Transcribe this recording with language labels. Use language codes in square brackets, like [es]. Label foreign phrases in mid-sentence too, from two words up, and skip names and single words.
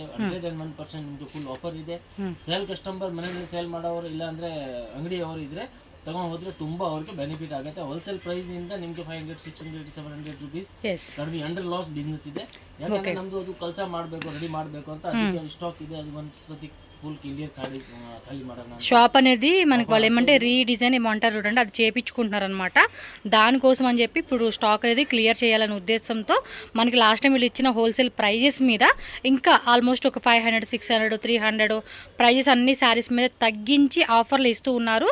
[kn] 101% ನಿಮಗೆ [en] full offer [kn] ಇದೆ. [en] sale customer [kn] ಮನೆಯಲ್ಲಿ ಸೇಲ್ ಮಾಡೋರು ಇಲ್ಲ ಅಂದ್ರೆ ಅಂಗಡಿಯವರು ಇದ್ರೆ ತಗೊಂಡು ಹೋದ್ರೆ ತುಂಬಾ ಅವ್ರಿಗೆ ಬೆನಿಫಿಟ್ ಆಗುತ್ತೆ. [en] wholesale price [kn] ನಿಂದ ನಿಮ್ಗೆ 500, 600, 700 rupees ಕಡಿಮೆ [en] under loss business [kn] ಇದೆ. ಯಾಕಂದ್ರೆ ನಮ್ದು ಅದು ಕೆಲಸ ಮಾಡಬೇಕು, ರೆಡಿ ಮಾಡಬೇಕು ಅಂತ ಅದಕ್ಕೆ ಸ್ಟಾಕ್ ಇದೆ. ಅದು ಒಂದು ಸತಿ [en] full clear [kn] ఖాళీ ಮಾಡೋಣ. [te] షాప్ అనేది మనకి వాళ్ళు ఏమంటే రీడిజైన్ ఏమంటారు చూడండి, అది చేయించుకుంటున్నారు అనమాట. దానికోసం అని చెప్పి ఇప్పుడు స్టాక్ అనేది క్లియర్ చేయాలనే ఉద్దేశంతో మనకి [en] last time [te] వీళ్ళు ఇచ్చిన [en] wholesale prices [te] మీద ఇంకా ఆల్మోస్ట్ ఒక 500, 600, 300 ప్రైజెస్ అన్ని శారీస్ మీద తగ్గించి ఆఫర్లు ఇస్తూ ఉన్నారు.